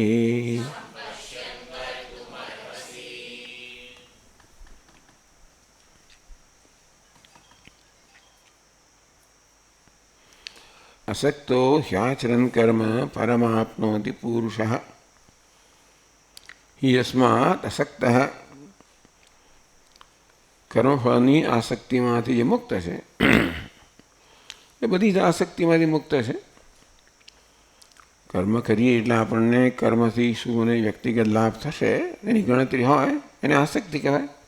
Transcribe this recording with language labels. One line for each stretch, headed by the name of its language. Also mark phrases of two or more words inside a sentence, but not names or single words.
Sanskrit: असक्तो ह्याचरन् कर्म परमाप्नोति पूरुषः। ही यस्मात् असक्तः
Gujarati: કર્મફળની આસક્તિમાંથી જે મુક્ત છે એ બધી જ આસક્તિમાંથી મુક્ત છે. કર્મ કરીએ એટલે આપણને કર્મથી શું અને વ્યક્તિગત લાભ થશે એની ગણતરી હોય એને આસક્તિ કહેવાય.